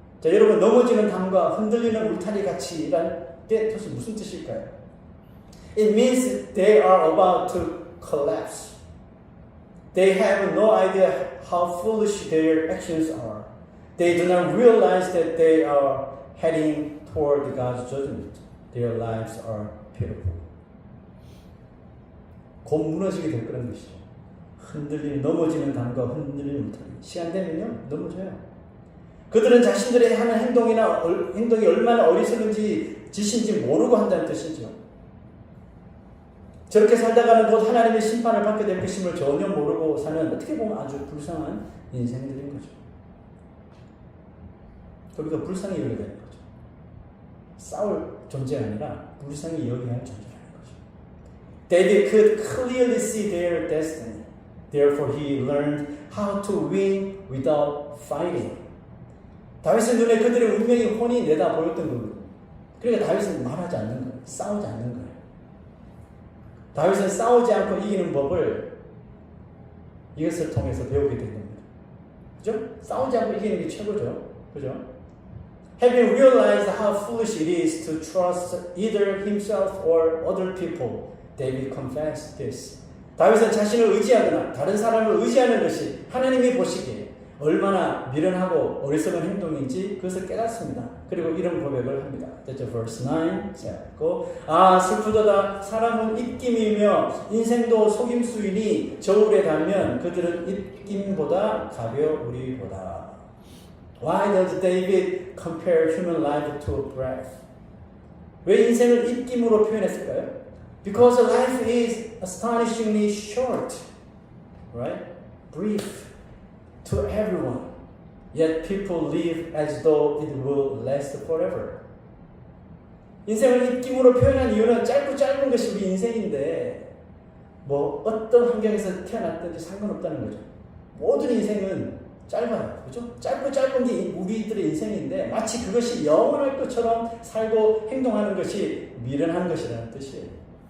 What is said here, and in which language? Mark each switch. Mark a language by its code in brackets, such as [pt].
[ko] 자, 여러분 넘어지는 담과 흔들리는 울타리 같이란 뜻이 무슨 뜻일까요? [en] It means they are about to collapse. They have no idea how foolish their actions are. They do not realize that they are heading toward God's judgment. Their lives are pitiful. [ko] 곧 무너지게 될 거라는 것이죠. 흔들리는 넘어지는 담과 흔들리는 울타리. 시간 되면요 넘어져요. 그들은 자신들의 하는 행동이 얼마나 어리석은지 짓인지 모르고 한다는 뜻이죠. 저렇게 살다가는 곧 하나님의 심판을 받게 될 것임을 전혀 모르고 사는 어떻게 보면 아주 불쌍한 인생들인 거죠. 거기서 불쌍히 여겨야 되는 거죠. 싸울 존재가 아니라 불쌍히 여겨야 할 존재라는 거죠. [en] David could clearly see their destiny. Therefore he learned how to win without fighting. [ko] 다윗의 눈에 그들의 운명이 훤히 내다 보였던 겁니다. 그러니까 다윗은 말하지 않는 거예요. 싸우지 않는 거예요. 다윗은 싸우지 않고 이기는 법을 이것을 통해서 배우게 된 겁니다. 그죠? 싸우지 않고 이기는 게 최고죠. 그죠? [en] Having realized how foolish it is to trust either himself or other people, David confessed this. [ko] 다윗은 자신을 의지하거나 다른 사람을 의지하는 것이 하나님이 보시기에 얼마나 미련하고 어리석은 행동인지 그것을 깨닫습니다. 그리고 이런 고백을 합니다. 됐죠? [en] verse 9 [ko] 시작하고 슬프도다 사람은 입김이며 인생도 속임수이니 저울에 달면 그들은 입김보다 가벼우리보다. [en] Why does David compare human life to a breath? [ko] 왜 인생을 입김으로 표현했을까요? [en] Because life is astonishingly short, right? Brief to everyone. Yet people live as though it will last forever. [ko] 인생을 입김으로 표현한 이유는 짧은 것이 우리 인생인데 뭐 어떤 환경에서 태어났든지 상관없다는 거죠. 모든 인생은 짧아요. 그죠? 짧은 게 우리들의 인생인데 마치 그것이 영원할 것처럼 살고 행동하는 것이 미련한 것이라는 뜻이에요.